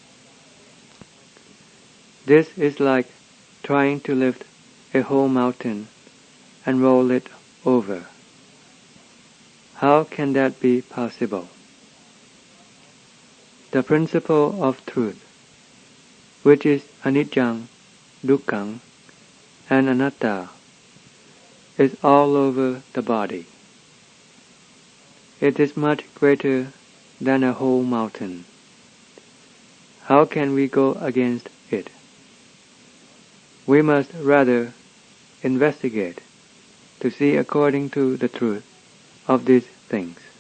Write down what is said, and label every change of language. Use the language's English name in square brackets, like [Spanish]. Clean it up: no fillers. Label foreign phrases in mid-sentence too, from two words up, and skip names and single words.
[English] This is like trying to lift a whole mountain and roll it over. How can that be possible? The principle of truth, which is [Pali] anicca, dukkha, [English] and anatta, is all over the body. It is much greater than a whole mountain. How can we go against it? We must rather investigate to see according to the truth of these things.